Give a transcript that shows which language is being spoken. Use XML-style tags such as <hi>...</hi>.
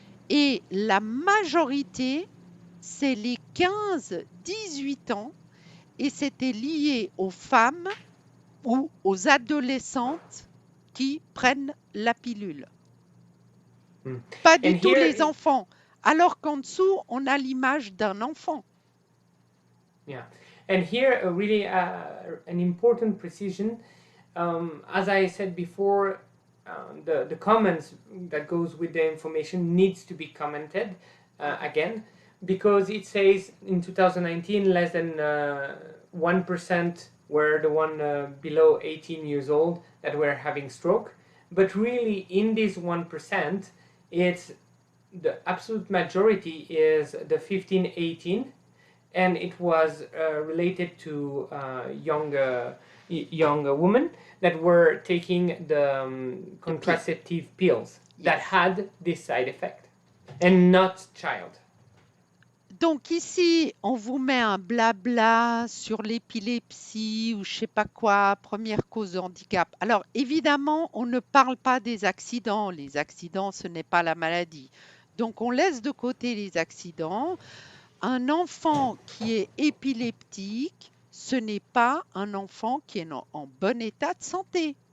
<fr>Et la majorité, c'est les 15-18 ans, et c'était lié aux femmes ou aux adolescentes qui prennent la pilule. Mm. Pas du</fr> <en>And</en> <fr>tout</fr> <en>here-</en> <fr>les enfants. Alors qu'en dessous, on a l'image d'un enfant.</fr> <en>Yeah, and here really an important precision. As I said before, the comments that goes with the information needs to be commented again, because it says in 2019 less than 1% were the one below 18 years old that were having stroke. But really, in this 1%, it's the absolute majority is the 15-18, and it was related to young women that were taking the contraceptive pills that Yes. had this side effect, and not child.</en> <fr>Donc ici, on vous met un blabla sur l'épilepsie ou je sais pas quoi, première cause de handicap. Alors évidemment, on ne parle pas des accidents. Les accidents, ce n'est pas la maladie. Donc on laisse de côté les accidents. Un enfant qui est épileptique, ce n'est pas un enfant qui est en bon état de santé.</fr>